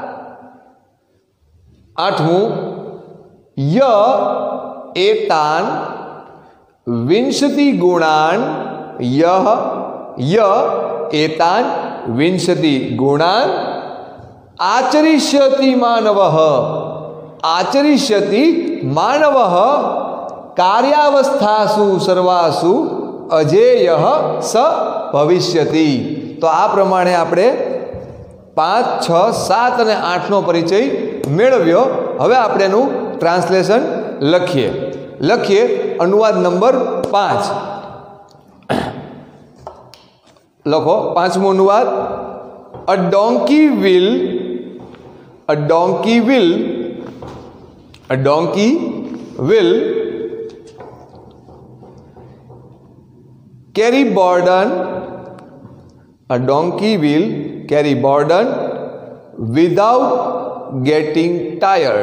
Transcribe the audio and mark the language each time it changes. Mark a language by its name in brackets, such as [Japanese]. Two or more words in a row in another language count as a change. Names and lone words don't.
[Sanskrit] आठमूं य एतान विंशति गुणान एतान विंशति गुणान आचरिष्यति मानवः कार्यावस्थासु सर्वासु अजेयः स भविष्यति। [Gujarati] તો આ પ્રમાણે આપણે 5, 6, 7 અને 8 નો પરિચય મેળવ્યો। હવે આપણે એનું ટ્રાન્સલેશન લખીએ। અનુવાદ નંબર 5 લખો। પાંચમો અનુવાદ [English] A donkey will carry burden. A donkey will carry burden without getting tired.